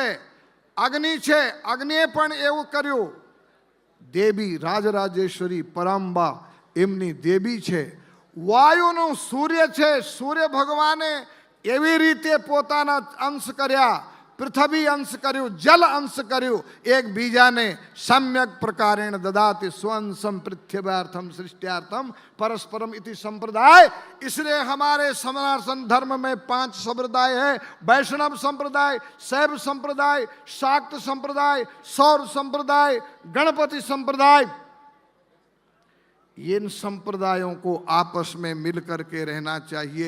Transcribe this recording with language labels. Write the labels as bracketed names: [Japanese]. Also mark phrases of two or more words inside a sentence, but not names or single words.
[Gujarati] અગ્નિ છે, અગ્નિએ પણ એવું કર્યું. દેવી રાજરાજેશ્વરી પરાંબા એમની દેવી છે. વાયુનું સૂર્ય છે, સૂર્ય ભગવાને એવી રીતે પોતાના અંશ કર્યા. પૃથ્વી અંશ કર્યું, જલ અંશ કર્યું. [Sanskrit] એકબીજાને सम्यक प्रकारेण ददाति स्वंशम पृथ्व्यार्थम सृष्ट्यार्थम परस्परम इति संप्रदाय. [Hindi] इसलिए हमारे सनातन धर्म में 5 संप्रदाय है. वैष्णव संप्रदाय, शैव संप्रदाय, शाक्त संप्रदाय, सौर संप्रदाय, गणपति संप्रदाय. इन संप्रदायों को आपस में मिलकर के रहना चाहिए.